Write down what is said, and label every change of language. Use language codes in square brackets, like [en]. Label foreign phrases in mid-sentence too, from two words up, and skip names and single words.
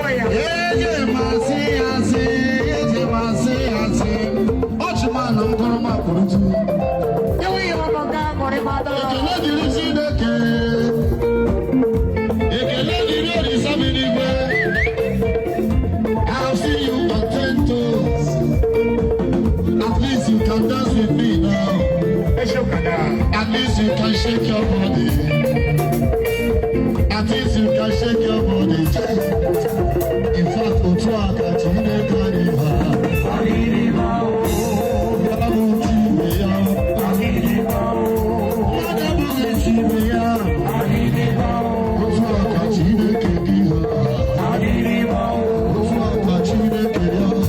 [ig] Eje m asị ya asị, eje m asị ya asị. Ọchụ m anọ m kọrọ m akwụrụ tu. Ekele dịrị Chineke. Ekele dịrị Olisa bi n'igwe. [en] I've seen you on ten toes. At least you can dance with me now. At least you can shake your body. At least you can shake your body. In fact, [ig] otu a ka Chineke dị mma. Ya bụ chi ibe ya. Mmadụ abụghị chi ibe ya. Otu a ka Chineke dị mma. Otu a ka Chineke ya.